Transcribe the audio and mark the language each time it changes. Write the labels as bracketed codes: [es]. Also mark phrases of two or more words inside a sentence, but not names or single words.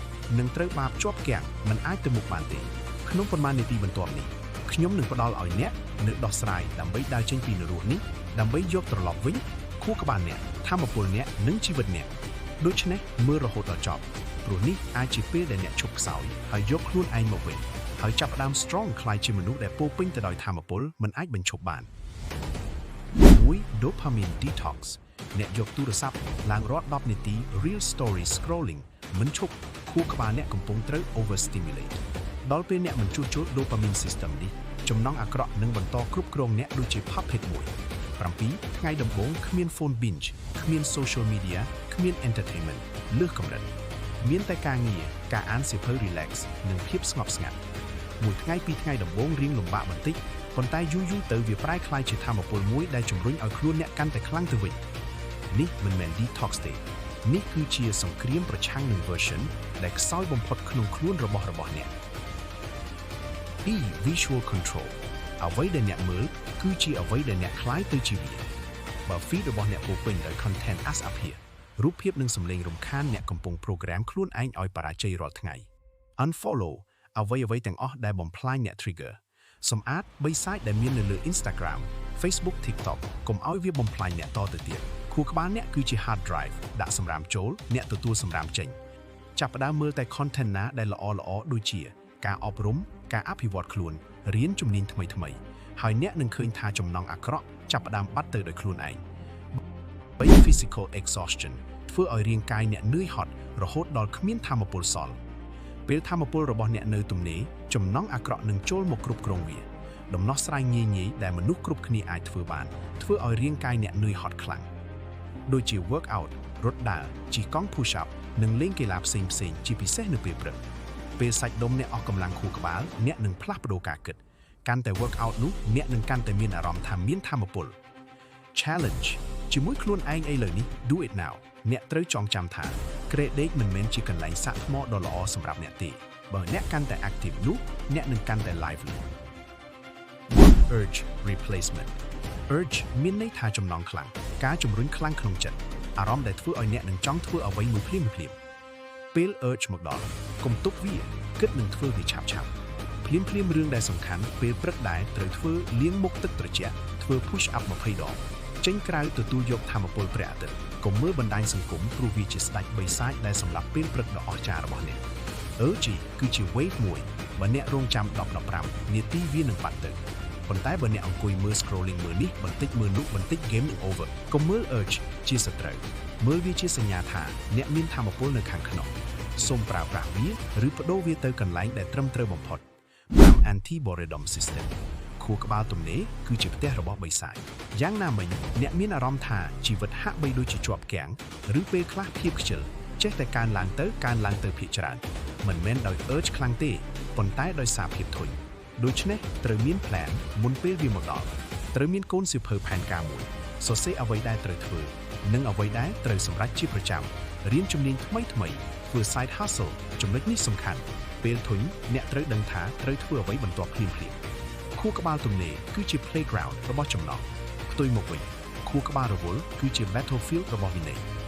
[km] នឹងត្រូវបានជាប់គាំងមិនអាចទៅមុខបានទេក្នុងប៉ុន្មាននាទីបន្ទាប់នេះខ្ញុំនឹងផ្ដល់ឲ្យអ្នកនូវដោះស្រាយដើម្បីដើរចេញពីនរកនេះដើម្បីយកត្រឡប់វិញខួរក្បាលអ្នកធម៌ពលអ្នកនិងជីវិតអ្នកដូច្នេះមើលរហូតដល់ចប់ព្រោះនេះអាចជាពេលដែលអ្នកឈប់ខ្សោយហើយយកខ្លួនឯងមកវិញហើយចាប់ផ្ដើម strong ខ្លាយជាមនុស្សដែលពោពេញទៅដោយធម៌ពលមិនអាចបញ្ឈប់បាន 1 [en] dopamine detox [km] អ្នកយកទូរស័ព្ទឡើងរាល់10នាទី [en] real story scrolling [km] មិនឈប់ខួរក្បាលអ្នកកំពុងត្រូវ overstimulate ដល់ពេលអ្នកមិនជួសជុល [en] dopamine system [km] នេះចំណង់អាក្រក់នឹងបន្តគ្រប់គ្រងអ្នកដូចជា puppet មួយ7ថ្ងៃដំបូងគ្មាន [en] phone binge [km] គ្មាន [en] social media [km] គ្មាន entertainment លើសកម្រិតមានតែការងារការអានសៀវភៅ relax និងភាពស្ងប់ស្ងាត់មួយថ្ងៃពីរថ្ងៃដំបូងរៀងលំបាកបន្តិចប៉ុន្តែយូរទៅវាប្រែក្លាយជាថាមពលមួយដែលជំរុញឲ្យខ្លួនអ្នកកាន់តែខ្លាំងទៅវិញនេះមិនមែន detox ទេនេះគឺជាសង្គ្រាមប្រឆាំងនឹង version ដែលខ្សោយបំផុតក្នុងខ្លួនរបស់អ្នក 2 [en] visual control [km] អ្វីដែលអ្នកមើលគឺជាអ្វីដែលអ្នកខ្លាយទៅជាវាបើ feed របស់អ្នកពោពេញដោយ [en] content as up here [km] រូបភាពនិងសំឡេងរំខានអ្នកកំពុង program ខ្លួនឯងឲ្យបរាជ័យរាល់ថ្ងៃ unfollow អ្វីទាំងអស់ដែលបំផ្លាញអ្នក trigger សម្អាតបីសាច់ដែលមាននៅលើ Instagram Facebook TikTok កុំឲ្យវាបំផ្លាញអ្នកត ទៅទៀតខួរក្បាលអ្នកគឺជា [en] hard drive [km] ដាក់សម្រាមចូលអ្នកទទួលសម្រាមចេញចាប់ផ្ដើមមើលតែ content ណាដែលល្អដូចជាការអប់រំការអភិវឌ្ឍខ្លួនរៀនជំនាញថ្មីហើយអ្នកនឹងឃើញថាចំណង់អាក្រក់ចាប់ផ្ដើមបា ត់ទៅដោយខ្លួនឯង3 [en] physical exhaustion [km] ធ្វើឲ្យរាងកាយអ្នកនឿយហត់រហូតដល់គ្មានថាមពលសល់ពេលថាមពលរបស់អ្នកនៅទំនេរចំណង់អាក្រក់នឹងចូល មកគ្រប់គ្រងវាដំណោះស្រាយងាយដែលមនុស្សគ្រប់គ្នាអាចធ្វើបានធ្វើឲ្យរាងកាយអ្នកនឿយហត់ខ្លាំងដូចជា workout រត់ដើរជិះកង់ [en] push up [km] និងលេងកីឡាផ្សេងជាពិសេសនៅពេលព្រឹកពេលសាច់ដុំអ្នកអស់កម្លាំងខួរក្បាលអ្នកនឹងផ្លាស់ប្ដូរការគិតកាន់តែ workout នោះអ្នកនឹងកាន់តែមានអារម្មណ៍ថាមានថាមពល challenge ជាមួយខ្លួនឯងឥឡូវនេះ [en] do it now [km] អ្នកត្រូវចងចាំថាក្រេដេកមិនមែនជាកន្លែងសាកថ្មដ៏ល្អសម្រាប់អ្នកទេបើអ្នកកាន់តែ active នោះអ្នកនឹងកាន់តែ lively [en] urge replacement urge [km] មានន័យថាចំណង់ខ្លាំងការជំរុញខ្លាំងក្នុងចិត្តអារម្មណ៍ដែលធ្វើឲ្យអ្នកនឹងចង់ធ្វើអ្វីមួយភ្លាមពេល urge មកដល់កុំទុកវាគិតនឹងធ្វើវាឆាប់ភ្លាមរឿងដែលសំខាន់ពេលព្រឹកដែរត្រូវធ្វើលាងមុខទឹកត្រជាក់ធ្វើ [en] push up [km] 20 ដងចេញក្រៅទទួលយកថាមពលព្រះ អាទិត្យកុំមើលបណ្ដាញសង្គមព្រោះវាជាស្ដេចបីសាច់ដែលសម្រាប់ពេលព្រឹកដ៏អស្ចារ្យរបស់អ្នក urge គឺជា wave មួយបើអ្នករងចាំ10-15នាទីវានឹងបាត់ទៅប៉ុន្តែបើអ្នកអង្គុយមើល scrolling មើលនេះបន្តិចមើលនោះបន្តិច game over កុំមើល urge ជាសត្រូវមើលវាជាសញ្ញាថាអ្នកមានថាមពលនៅខាងក្នុងសូមប្រើប្រាស់វាឬបដូរវាទៅកន្លែងដែលត្រឹមត្រូវបំផុត5 [en] anti-boredom system [km] ខួរក្បាលទំនេរគឺជាផ្ទះរបស់បិសាចយ៉ាងណាមិញអ្នកមានអារម្មណ៍ថាជីវិតហាក់បីដូចជាជាប់គាំងឬ ពេលខ្លះភាពខ្ជិលចេះតែកើនឡើងទៅភាគច្រើនមិនមែនដោយ urge ខ្លាំងទេប៉ុន្តែដោយ សារភាពធុញដូច្នេះត្រូវមាន plan មុនពេលវាមកដល់ត្រូវមានកូនសៀវភៅផែនការមួយសរសេរអ្វីដែលត្រូវធ្វើនិងអ្វីដែលត្រូវសម្រេចជាប្រចាំរៀនជំនាញថ្មីធ្វើ [en] side hustle [km] ចំណុចនេះសំខាន់ពេលធុញអ្នកត្រូវដឹងថាត្រូវធ្វើអ្វីបន្ទាប់ភ្លាមខួរក្បាលទំនេរគឺជា playground របស់ចំណង់ផ្ទុយមកវិញខួរក្បាលរវល់គឺជា battlefield របស់វិន័យ